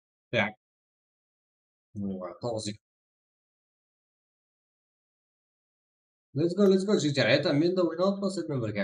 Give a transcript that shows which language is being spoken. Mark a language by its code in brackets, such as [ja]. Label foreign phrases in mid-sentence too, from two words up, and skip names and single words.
[kk] Так. Тоғыз. [en] Let's go, let's go, [kk] жігіттер. Это мен де ойналып сізбен бірге.